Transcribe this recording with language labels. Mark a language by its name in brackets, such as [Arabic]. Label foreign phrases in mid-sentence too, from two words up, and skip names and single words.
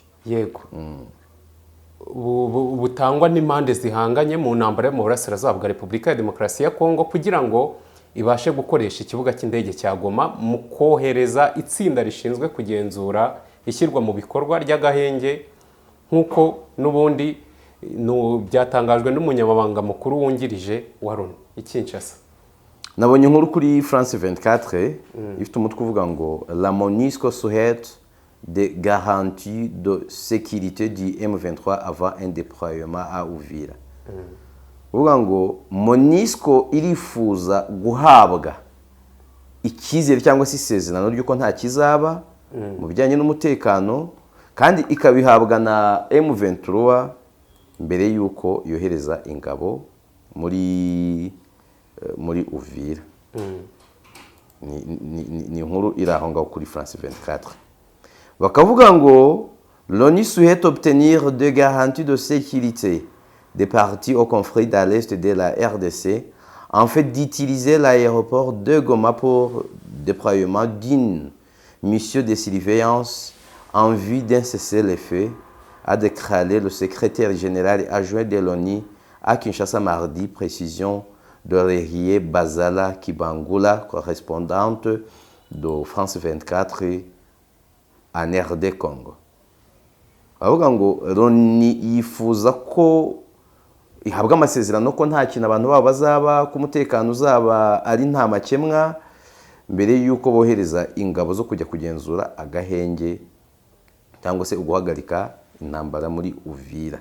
[Kinyarwanda] yego butangwa n'impande zihanganye mu ntambara yo mu burasirazuba bwa Repubulika ya Demokarasi ya Kongo kugira ngo ibashe gukoresha ikibuga cy'indege cya Goma mu kohereza itsinda rishinzwe kugenzura ishyirwa mu bikorwa ry'agahenge nk'uko n'ubundi byatangajwe n'umunyamabanga mukuru wungirije wa Loni i Kinshasa. Nabonye inkuru kuri France 24 ifite umutwe uvuga ngo [French] la MONUSCO souhaite des garanties de sécurité du M23 avant un déploiement à Uvira. [Kinyarwanda] Uvuga ngo MONUSCO irifuza guhabwa icyizere cyangwa se isezerano ry'uko nta kizaba mu bijyanye n'umutekano kandi ikabihabwa na M23 mbere y'uko yohereza ingabo muri Uvira. Ni inkuru iri aho ngaho kuri France 24 bakavuga ngo [French] l'ONU souhaite obtenir des garanties de sécurité des parties au conflit dans l'est de la RDC en fait d'utiliser l'aéroport de Goma pour déploiement d'une mission de surveillance en vue d'un cessez-le-feu, a déclaré le secrétaire général adjoint de l'ONU à Kinshasa mardi, précision de Rerie Bazala Kibangula, correspondante de France 24 en RD Congo. [Kinyarwanda] Avuga ngo Loni yifuza ko ihabwa amasezerano ko nta kintu abantu babo bazaba ku mutekano uzaba ari nta makemwa mbere y'uko bohereza ingabo zo kujya kugenzura agahenge cyangwa se uguhagarika intambara muri Uvira.